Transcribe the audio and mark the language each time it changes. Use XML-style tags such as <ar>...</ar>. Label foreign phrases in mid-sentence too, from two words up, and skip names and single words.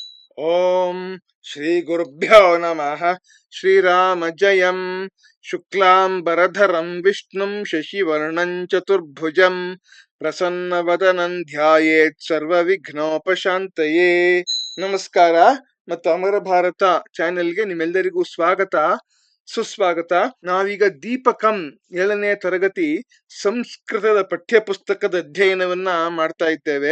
<sa>ಓಂ ಶ್ರೀ ಗುರುಭ್ಯೋ ನಮಃ. ಶ್ರೀರಾಮ ಜಯಂ. ಶುಕ್ಲಾಂಬರಧರಂ ವಿಷ್ಣುಂ ಶಶಿವರ್ಣಂ ಚತುರ್ಭುಜಂ ಪ್ರಸನ್ನವದನಂ ಧ್ಯಾಯೇತ್ ಸರ್ವವಿಘ್ನೋಪಶಾಂತಯೇ.</sa> <kn>ನಮಸ್ಕಾರ ಮತ್ತು ಅಮರ ಭಾರತ ಚಾನೆಲ್ಗೆ ನಿಮ್ಮೆಲ್ಲರಿಗೂ ಸ್ವಾಗತ, ಸುಸ್ವಾಗತ. ನಾವೀಗ ದೀಪಕಂ 7ನೇ ತರಗತಿ ಸಂಸ್ಕೃತದ ಪಠ್ಯಪುಸ್ತಕದ ಅಧ್ಯಯನವನ್ನ ಮಾಡ್ತಾ ಇದ್ದೇವೆ.</kn>